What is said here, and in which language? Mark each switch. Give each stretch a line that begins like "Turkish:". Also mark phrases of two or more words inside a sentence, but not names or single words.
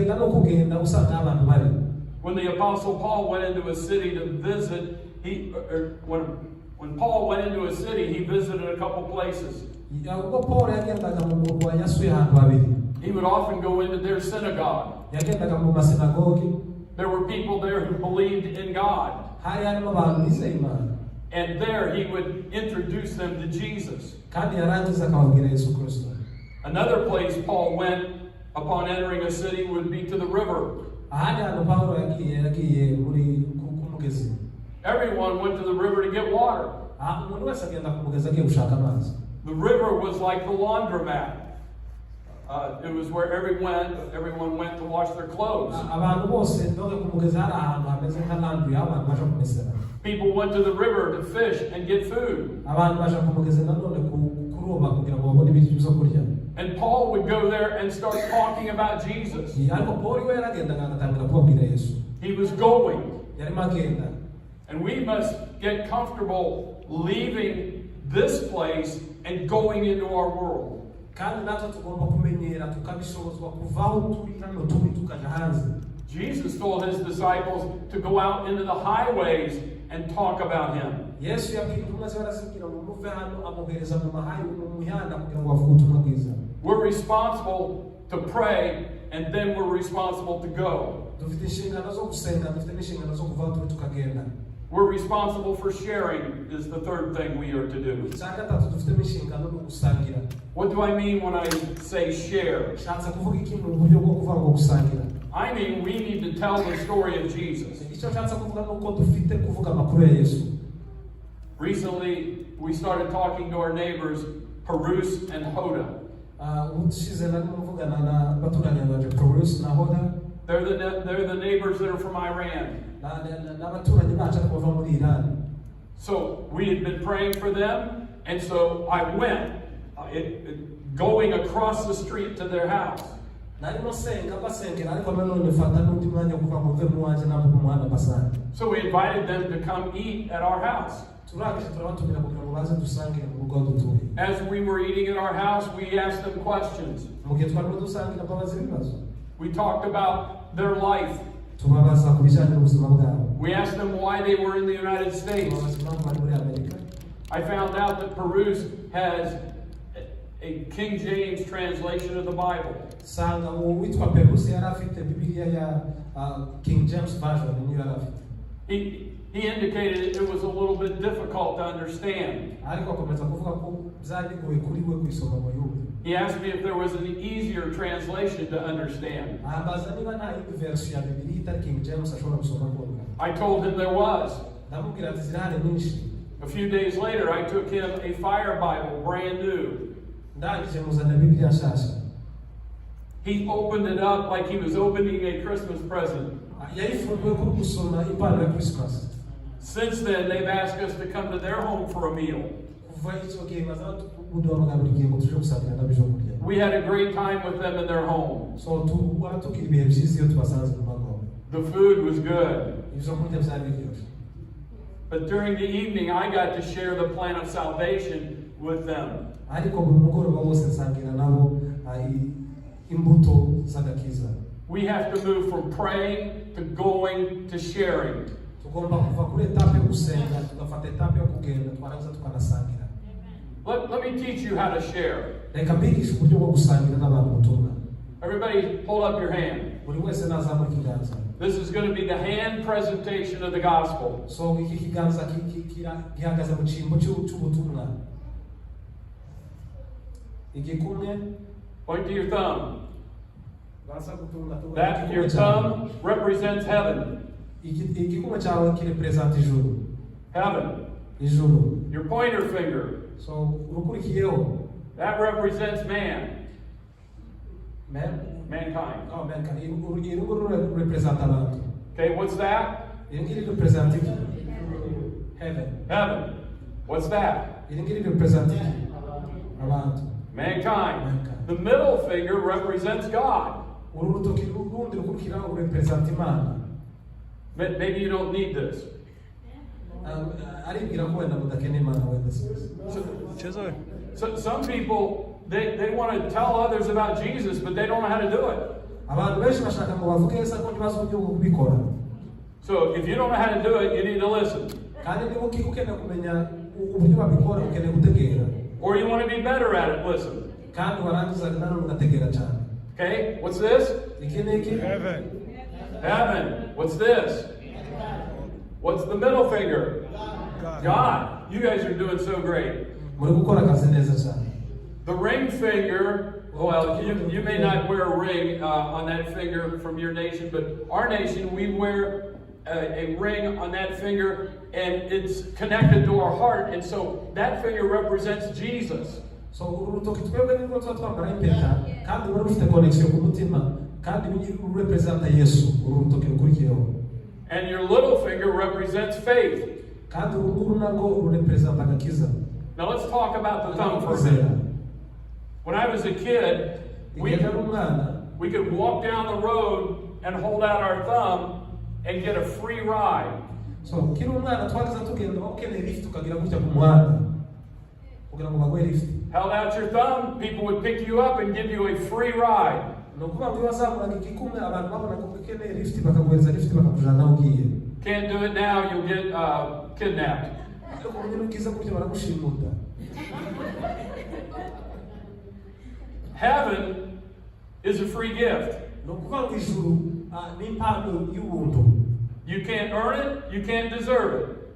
English: When the Apostle Paul went into a city to visit, when Paul went into a city, he visited a couple places. He would often go into their synagogue. There were people there who believed in God. and there he would introduce them to Jesus.
Kinyarwanda: kandi yarangiza akababwira Yesu Kristo.
English: Another place Paul went upon entering a city would be to the river.
Kinyarwanda: ahandi hantu Pawulo yagiye muri ku mugezi.
English: Everyone went to the river to get water.
Kinyarwanda: umuntu wese agenda ku mugezi agiye gushaka amazi.
English: The river was like the laundromat. It was where everyone went to wash their clothes.
Kinyarwanda: abantu bose ndoge ku mugezi hari ahantu hameze nka laundry abantu baje kumesera.
English: People went to the river to fish and get food.
Kinyarwanda: abantu baje ku mugezi nanone kuroba kugira ngo babone ibintu byo kurya.
English: And Paul would go there and start talking about Jesus.
Kinyarwanda: ariko Pawulo we yaragendaga agatangira kubabwira Yesu.
English: He was going.
Kinyarwanda: yarimo agenda.
English: And we must get comfortable leaving this place and going into our world.
Kinyarwanda: kandi natwe tugomba kumenyera tukabishobozwa kuvaho turi hano turi tukaja hanze.
English: Jesus told his disciples to go out into the highways and talk about him.
Kinyarwanda: Yesu yabwiye intumwa ze barazibwira ngo muve hano amuhereza mu mihanda kugira ngo bavuge ubutumwa bwiza.
English: We're responsible to pray, and then we're responsible to go.
Kinyarwanda: dufite inshingano zo gusenga, dufite n'inshingano zo kuvaho turi tukagenda.
English: We're responsible for sharing is the third thing we are to do.
Kinyarwanda: icya gatatu dufite n'inshingano zo gusangira.
English: What do I mean when I say share?
Kinyarwanda: nshatse kuvuga iki mu buryo bwo kuvuga ngo gusangira.
English: I mean we need to tell the story of Jesus.
Kinyarwanda: icyo nshatse kuvuga nuko dufite kuvuga amakuru ya Yesu.
English: Recently, we started talking to our neighbors, Perus and Hoda.
Kinyarwanda: ubushize narimo mvugana na baturanyi banje Perus na Hoda.
English: They're the neighbors that are from Iran.
Kinyarwanda: n'abaturanyi bacu ariko bava muri Iran.
English: So we had been praying for them, and so I went, going across the street to their house.
Kinyarwanda: narimo senga basengera ariko nanone fata n'undi mwanya kuva mu mve mu wanje nabo ku muhanda basanga.
English: So we invited them to come eat at our house.
Kinyarwanda: turangije turabatumira kugira ngo baze dusangire mu rugo dutuye.
English: As we were eating at our house, we asked them questions.
Kinyarwanda: mu gihe twarimo dusangira babaza ibibazo.
English: We talked about their life.
Kinyarwanda: tubabaza ku bijyanye n'ubuzima bwabo.
English: We asked them why they were in the United States.
Kinyarwanda: tubabaza impamvu bari muri Amerika.
English: I found out that Perus has a King James translation of the Bible.
Kinyarwanda: sanga uwitwa Perus yari afite Bibiliya ya King James version niyo yari afite.
English: He indicated it was a little bit difficult to understand.
Kinyarwanda: ariko akomeza kuvuga ko byari bigoye kuri we kwisoma ngo yumve.
English: He asked me if there was an easier translation to understand.
Kinyarwanda: ambaza niba nta yindi version ya Bibiliya itari King James ashobora gusoma kumva.
English: I told him there was.
Kinyarwanda: ndamubwira ati zirahari nyinshi.
English: A few days later, I took him a Fire Bible, brand new.
Kinyarwanda: ndangije muzana Bibiliya nshasha.
English: He opened it up like he was opening a Christmas present.
Kinyarwanda: yayifunguye kuri gusoma impano ya Christmas.
English: Since then, they've asked us to come to their home for a meal.
Kinyarwanda: kuva icyo gihe baza kuduhamagara ngo tuje gusangira n'ab'ejo kurya.
English: We had a great time with them in their home.
Kinyarwanda: so tugira ibihe byiza iyo tubasanze mu mago.
English: The food was good.
Kinyarwanda: ibyo kurya byari biryoshye.
English: But during the evening, I got to share the plan of salvation with them.
Kinyarwanda: ariko buri mugoroba wose nsangira nabo imbuto z'agakiza.
English: We have to move from praying to going to sharing.
Kinyarwanda: tugomba kuva kuri etape yo gusenga tugafata etape yo kugenda twaraza tukanasangira.
English: Let me teach you how to share.
Kinyarwanda: reka mbigishe uburyo bwo gusangira n'abantu ubutumwa.
English: Everybody, hold up your hand.
Kinyarwanda: buri wese nazamura ikiganza.
English: This is going to be the hand presentation of the gospel.
Kinyarwanda: so iki kiganza gihagaze mu cyimbo cy'ubutumwa. igikumwe.
English: Point to your thumb.
Kinyarwanda: baza gutunga.
English: That your thumb represents heaven.
Kinyarwanda: igikumwe cyawe kirepresenta ijuru.
English: Heaven.
Kinyarwanda: ijuru.
English: Your pointer finger.
Kinyarwanda: so urukurikiyeho.
English: That represents man. Mankind. Oh, mankind.
Kinyarwanda: Iri representa abantu.
English: Okay, what's that?
Kinyarwanda: Iri ngiri representa heaven.
English: Heaven. What's that?
Kinyarwanda: Iri ngiri representa abantu.
English: Mankind. The middle finger represents God.
Kinyarwanda: Uru rutoki rundi rukurikiraho representa Imana.
English: Maybe you don't need this.
Kinyarwanda: aribwira ko wenda mudakeneye Imana wenda.
English: So some people they want to tell others about Jesus, but they don't know how to do it.
Kinyarwanda: abantu benshi bashaka ngo bavuge Yesu ariko ntibazi uburyo bwo kubikora.
English: So if you don't know how to do it, you need to listen.
Kinyarwanda: kandi niba ukeneye kumenya uburyo babikora ukeneye gutegera.
English: Or you want to be better at it, listen.
Kinyarwanda: kandi warangiza nanone ugategera cyane.
English: Okay, what's this?
Kinyarwanda: iki ni iki?
English: Heaven. What's this? What's the middle finger? God, you guys are doing so great.
Kinyarwanda: muri gukora akazi neza cyane.
English: The ring finger, well, you may not wear a ring on that finger from your nation, but our nation, we wear a ring on that finger, and it's connected to our heart, and so that finger represents Jesus.
Kinyarwanda: So urutoki twebwe nirwo tuba twambara impeta kandi ruba rufite connection ku mutima kandi rurepresenta Yesu urutoki rukurikiyeho.
English: And your little finger represents faith.
Kinyarwanda: Kandi urunguru narwo rurepresenta agakiza.
English: Now let's talk about the thumb for a minute. When I was a kid, we could walk down the road and hold out our thumb and get a free ride.
Kinyarwanda: So kiri umwana twagize tugenda ukeneye lift ukagira gutya ku muhanda kugira ngo bagwe lift.
English: Held out your thumb, people would pick you up and give you a free ride.
Kinyarwanda: No kuba ngo bazamura igikumwe abantu babona ko ukeneye lift bakagweza lift bakakujana ugiye.
English: Can't do it now, you'll get kidnapped. Heaven is a free gift. You can't earn it, you can't deserve it.